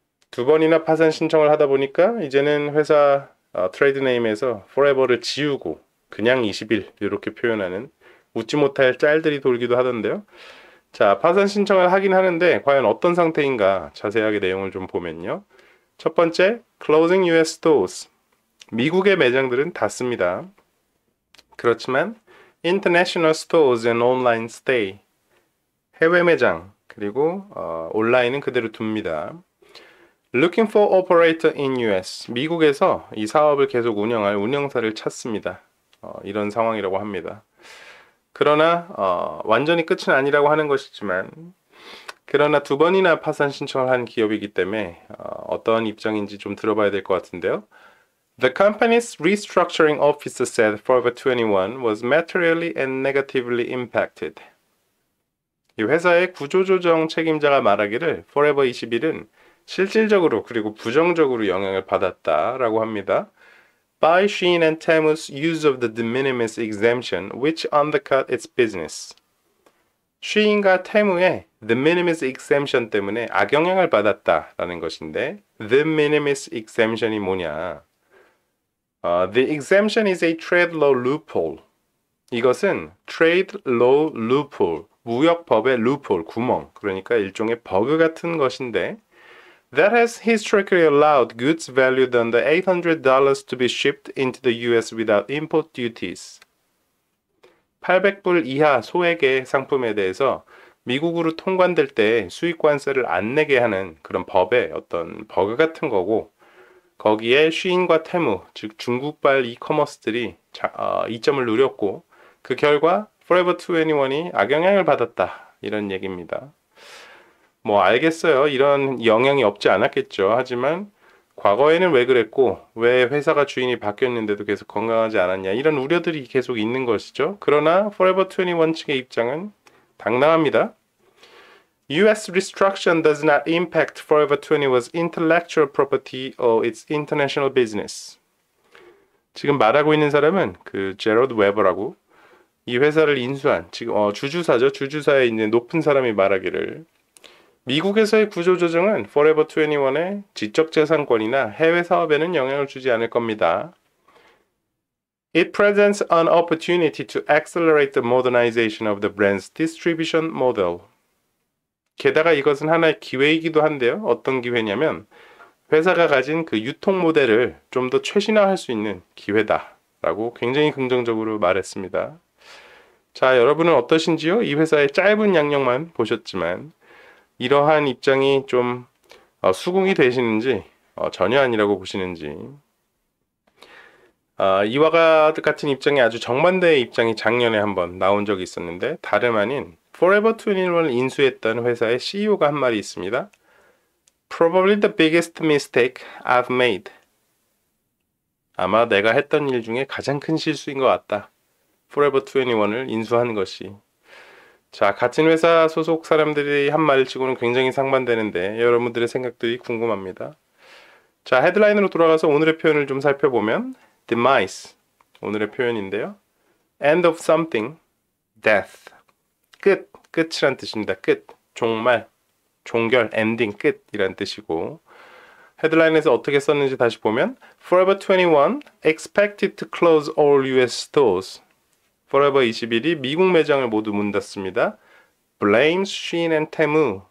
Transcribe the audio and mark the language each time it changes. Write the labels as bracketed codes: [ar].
[ko] 두 번이나 파산 신청을 하다 보니까 이제는 회사 트레이드 네임에서 Forever를 지우고 그냥 20일 이렇게 표현하는 웃지 못할 짤들이 돌기도 하던데요. 자, 파산 신청을 하긴 하는데 과연 어떤 상태인가 자세하게 내용을 좀 보면요. 첫 번째, [en] closing US stores. [ko] 미국의 매장들은 닫습니다. 그렇지만 [en] international stores and online stay. [ko] 해외 매장 그리고 온라인은 그대로 둡니다. [en] Looking for operator in US. [ko] 미국에서 이 사업을 계속 운영할 운영사를 찾습니다. 이런 상황이라고 합니다. 그러나 완전히 끝은 아니라고 하는 것이지만 그러나 두 번이나 파산 신청을 한 기업이기 때문에 어떤 입장인지 좀 들어봐야 될 것 같은데요. [en] The company's restructuring officer said Forever 21 was materially and negatively impacted. [ko] 이 회사의 구조조정 책임자가 말하기를 Forever 21은 실질적으로 그리고 부정적으로 영향을 받았다라고 합니다. [en] By Shein and Temu's use of the de minimis exemption, which undercut its business. [ko] Shein과 Temu의 de minimis exemption 때문에 악영향을 받았다라는 것인데, de minimis exemption이 뭐냐? [en] The exemption is a trade law loophole. [ko] 이것은 trade law loophole, 무역법의 loophole, 구멍, 그러니까 일종의 버그 같은 것인데, [en] that has historically allowed goods valued under $800 to be shipped into the US without import duties. [ko] 800불 이하 소액의 상품에 대해서 미국으로 통관될 때 수입관세를 안 내게 하는 그런 법의 어떤 버그 같은 거고, 거기에 쉬인과 테무, 즉 중국발 이커머스들이 이점을 누렸고 그 결과 Forever 21이 악영향을 받았다 이런 얘기입니다. 뭐 알겠어요. 이런 영향이 없지 않았겠죠. 하지만 과거에는 왜 그랬고 왜 회사가 주인이 바뀌었는데도 계속 건강하지 않았냐 이런 우려들이 계속 있는 것이죠. 그러나 Forever 21 측의 입장은 당당합니다. [en] US restructuring does not impact Forever 21's intellectual property or its international business. [ko] 지금 말하고 있는 사람은 그 제러드 웨버라고 이 회사를 인수한 지금 주주사죠. 주주사에 있는 높은 사람이 말하기를 미국에서의 구조조정은 Forever 21의 지적재산권이나 해외 사업에는 영향을 주지 않을 겁니다. [en] It presents an opportunity to accelerate the modernization of the brand's distribution model. [ko] 게다가 이것은 하나의 기회이기도 한데요. 어떤 기회냐면 회사가 가진 그 유통 모델을 좀 더 최신화할 수 있는 기회다라고 굉장히 긍정적으로 말했습니다. 자, 여러분은 어떠신지요? 이 회사의 짧은 양력만 보셨지만 이러한 입장이 좀 수긍이 되시는지 전혀 아니라고 보시는지 이와 같은 입장이 아주 정반대의 입장이 작년에 한번 나온 적이 있었는데 다름 아닌 Forever 21을 인수했던 회사의 CEO가 한 말이 있습니다. [en] Probably the biggest mistake I've made. [ko] 아마 내가 했던 일 중에 가장 큰 실수인 것 같다. Forever 21을 인수한 것이. 자, 같은 회사 소속 사람들이 한 말을 치고는 굉장히 상반되는데 여러분들의 생각들이 궁금합니다. 자, 헤드라인으로 돌아가서 오늘의 표현을 좀 살펴보면 demise, 오늘의 표현인데요. [en] end of something, death, [ko] 끝이란 뜻입니다. 끝, 종말, 종결, ending, 끝이란 뜻이고 헤드라인에서 어떻게 썼는지 다시 보면 [en] Forever 21 expected to close all US stores. [ko] Forever 21이 미국 매장을 모두 문 닫습니다. [en] Blames Shein and Temu.